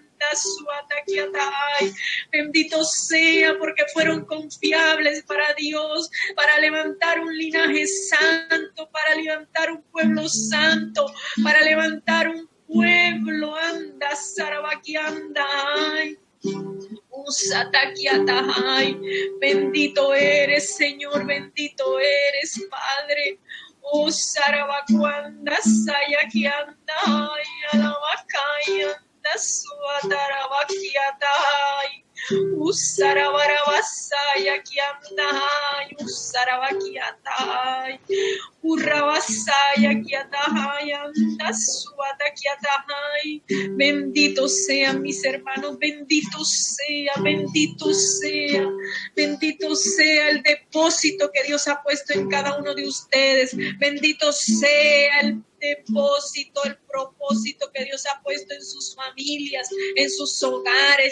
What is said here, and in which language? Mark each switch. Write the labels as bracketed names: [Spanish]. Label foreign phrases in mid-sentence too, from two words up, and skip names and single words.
[Spanish] Bendito sea porque fueron confiables para Dios, para levantar un linaje santo, para levantar un pueblo santo, para levantar un pueblo. Anda Sarabaquianda. Bendito eres, Señor, bendito eres, Padre. Oh, Sarabacuanda, Sayakianda, Alabacaya, Suatarabaquiatai. Usarabarabasaya kiandahai, usarabakiatai, urrabasaya kiatahai, andasuata kiatahai. Benditos sean mis hermanos, bendito sea el depósito que Dios ha puesto en cada uno de ustedes. Bendito sea el depósito, el propósito que Dios ha puesto en sus familias, en sus hogares.